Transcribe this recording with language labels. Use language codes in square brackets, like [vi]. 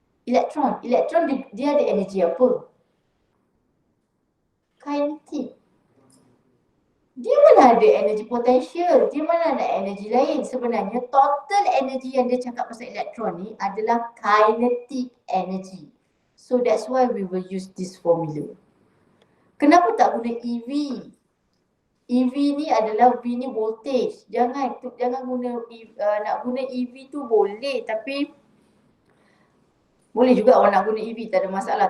[ms] Elektron. Elektron dia ada energi apa? Kinetic. Dia mana ada energi potensial, dia mana ada energi lain. Sebenarnya total energi yang dia cakap pasal elektron ni adalah kinetic energy. [en] So that's why we will use this formula. [ms] Kenapa tak guna EV? EV ni adalah V ni voltage. Jangan guna nak guna EV tu boleh, tapi boleh juga awak nak guna EV, tak ada masalah.